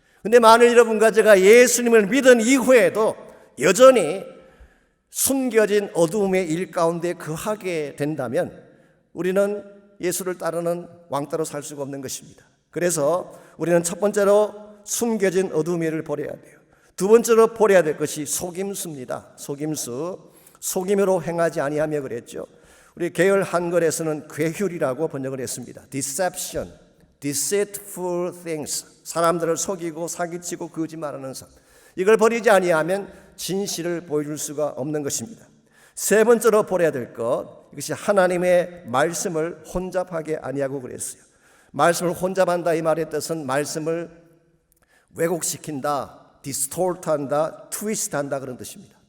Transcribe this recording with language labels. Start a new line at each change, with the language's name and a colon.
Korean: 그런데 만일 여러분과 제가 예수님을 믿은 이후에도 여전히 숨겨진 어두움의 일 가운데 거하게 된다면 우리는 예수를 따르는 왕따로 살 수가 없는 것입니다. 그래서 우리는 첫 번째로 숨겨진 어둠의 일을 버려야 돼요. 두 번째로 버려야 될 것이 속임수입니다. 속임수. 속임으로 행하지 아니하며 그랬죠. 우리 계열 한글에서는 괴휼이라고 번역을 했습니다.
English: Deception, deceitful things.
Korean: 사람들을 속이고 사기치고 거짓말하는 삶. 이걸 버리지 아니하면 진실을 보여줄 수가 없는 것입니다. 세 번째로 버려야 될 것, 이것이 하나님의 말씀을 혼잡하게 아니하고 그랬어요. 말씀을 혼잡한다 이 말의 뜻은 말씀을 왜곡시킨다, 디스톨트한다, 트위스트한다 그런 뜻입니다.